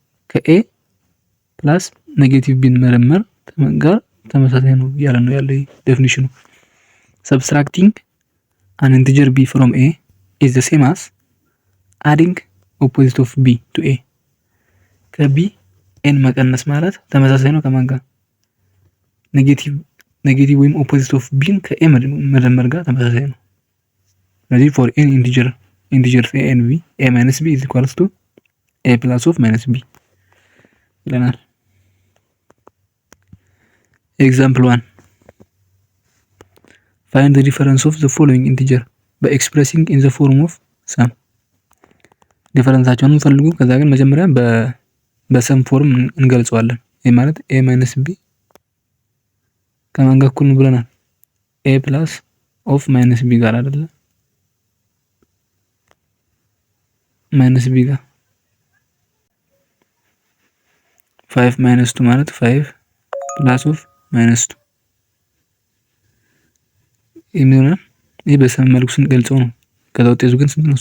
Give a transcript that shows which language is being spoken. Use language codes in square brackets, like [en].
[am] ከኤ ፕላስ ኔጌቲቭ ቢን መደመር ጋር ተመሳሳይ ነው እያለ ነው ያለው ዴፊኒሽኑ። [en] Subtracting an integer b from a is the same as adding opposite of b to a. [am] ከቢ ኤን መቀነስ ማለት ተመሳሳይ ነው ከማን ጋር? ኔጌቲቭ ወይም ኦፖዚት ኦፍ ቢን ከኤ መደመር ጋር ተመሳሳይ ነው። ስለዚህ [en] for any integers a and b, a minus b is equals to a plus of minus b [am] ይለናል። [en] Example 1 find the difference of the following integer by expressing in the form of sum. [am] ዲፈረንሳቸውን ፈልጉ። ከዛ ግን መጀመሪያ በሰም ፎርም እንገልጸዋለን። ይሄ ማለት a minus b ከማን ጋር እኩል ነው ብለናል? [en] a plus of minus b [am] ጋር አይደለ? minus b ጋር 5 - 2 ማለት 5 plus of -2 የሚሆነው ይሄ በሰም መልኩ ስንገልጸው ነው። ከዛ ውጤቱ ግን ስንት ነው?